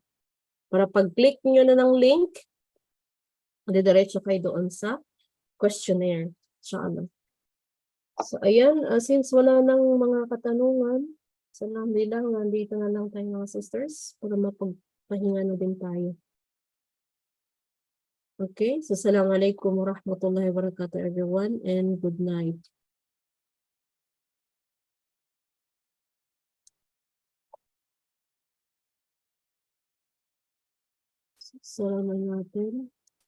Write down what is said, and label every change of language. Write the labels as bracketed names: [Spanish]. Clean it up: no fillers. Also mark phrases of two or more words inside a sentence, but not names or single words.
[Filipino] Para pag-click nyo na ng link, diretso kayo doon sa questionnaire. So, ayan, since wala nang mga katanungan, alhamdulillah, nandito na lang tayo mga sisters para mapagpahinga na din tayo. [English] Okay, so [Arabic] السلام عليكم ورحمة الله وبركاته [English] everyone, and good night. [Filipino] Salamat natin.